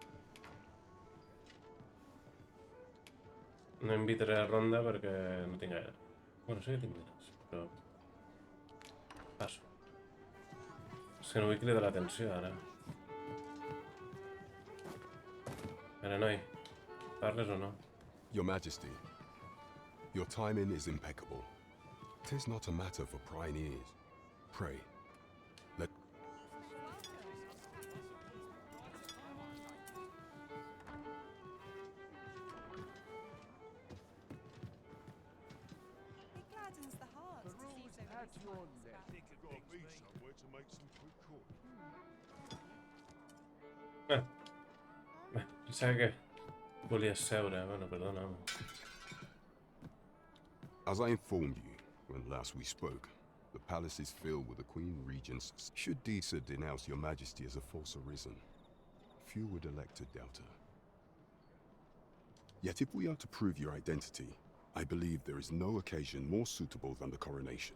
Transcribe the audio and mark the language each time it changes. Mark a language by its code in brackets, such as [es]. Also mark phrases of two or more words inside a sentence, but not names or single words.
[ca] No invitaré a ronda perquè no tinc gaire. Bueno, sí que tinc diners, però... Passo. És que no vull cridar l'atenció, ara. Ara, noi, parles o no? [en] Your Majesty, your timing is impeccable. 'Tis not a matter for prying ears. Pray, let... It gladdens the heart to see so many smiles about Got me somewhere to make some quick coin. [ca] Pensava que volies seure. Bueno, perdona'm. [en] As I informed you when last we spoke, the palace is filled with the Queen Regent's... Should Disa denounce your Majesty as a false arisen, few would elect to doubt her. Yet if we are to prove your identity, I believe there is no occasion more suitable than the coronation.